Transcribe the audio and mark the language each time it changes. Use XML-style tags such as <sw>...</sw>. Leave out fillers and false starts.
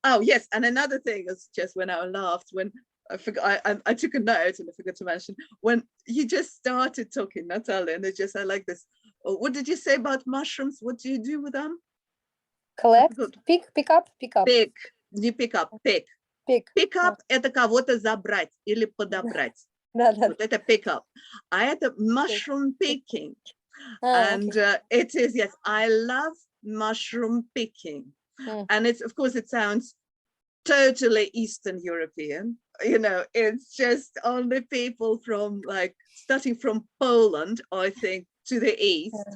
<en>Oh yes, and another thing is just when I laughed when I forgot. I took a note and I forgot to mention when you just started talking, Natalia, and I like this. Oh, what did you say about mushrooms? What do you do with them? Collect, pick up. Pick. Не pick up, pick.</en> <ru>Pick up – это кого-то забрать или подобрать. Вот это pick up. А это mushroom picking.</ru> <en>And it is, yes, I love mushroom picking. And it's, of course, it sounds totally Eastern European. You know, it's just only people from like, starting from Poland, I think, to the east.</en>